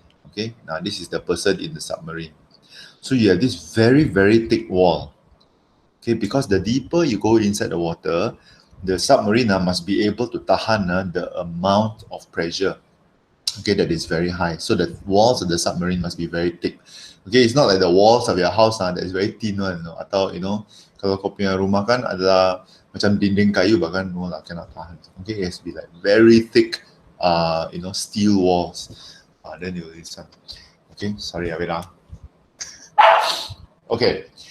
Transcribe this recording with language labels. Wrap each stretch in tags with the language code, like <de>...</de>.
<en>Okay, now this is the person in the submarine. So you have this very, very thick wall. Okay, because the deeper you go inside the water, the submarine must be able to</en> <ms>tahan</ms> <en>the amount of pressure. Okay, that is very high. So the walls of the submarine must be very thick. Okay, it's not like the walls of your house that is very thin one.</en> <ms>Atau kalau kau punya rumah kan adalah macam dinding kayu bahkan</ms> <en>no lah, cannot</en> <ms>tahan.</ms> <en>Okay, it has to be like very thick, steel walls. Then you listen. Okay, sorry, wait. Okay.</en>